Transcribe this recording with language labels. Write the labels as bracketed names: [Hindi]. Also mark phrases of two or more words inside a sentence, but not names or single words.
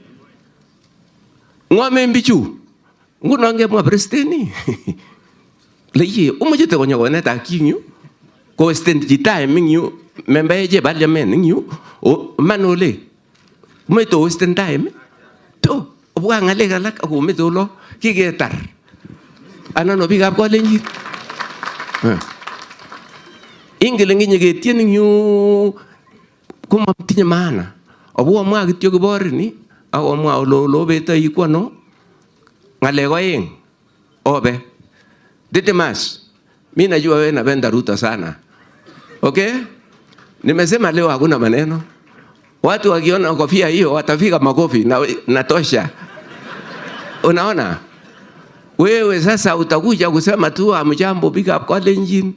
[Kalenjin] ngomen bichu nguno ngemwa presteni leye umochete konyokonet ak yu ko [English] extend time [Kalenjin] ing yu member je parliament ing yu manole meto [English] wasting time [Kalenjin] to obwa ngalek alak ako meto lo kiketar anan biikab Kalenjin ingele nginye ketien yu komatinye maana obwa mwa kityo Kibor'S ako mwa lo beto ikwano ngalek oeng obe Didmus. [Swahili] Mimi najua wewe napenda Ruto sana. Okay? Nimesema leo hakuna maneno. Watu wakiona kofia hiyo watafika makofi na natosha. Unaona? Wewe sasa utakuja kusema tu amjambo [English] big up [Swahili] Kalenjin.